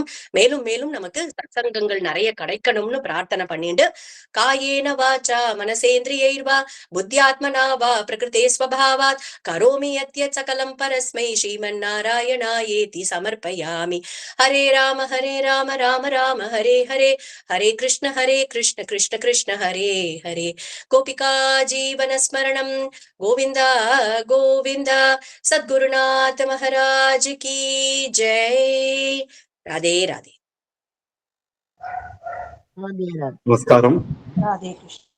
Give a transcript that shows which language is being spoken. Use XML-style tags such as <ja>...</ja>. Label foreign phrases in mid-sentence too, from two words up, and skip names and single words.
<ta>மேலும் மேலும் நமக்கு சத்சங்கங்கள் நிறைய கிடைக்கணும்னு பிரார்த்தனை பண்ணிட்டு,</ta> <sa>कायेन वाचा मनसेन्द्रियैर्वा बुद्ध्यात्मना वा प्रकृतेः स्वभावात् करोमि यद्यत् सकलं परस्मै श्रीमन् नारायणायेति समर्पयामि. हरे राम राम राम हरे हरे हरे कृष्ण कृष्ण कृष्ण हरे हरे. गोपिका जीवन स्मरणम् गोविंदा गोविंदा.</sa> <hi>सद्गुरुनाथ महाराज की जय. राधे राधे. नमस्कारम. राधे कृष्ण.</hi>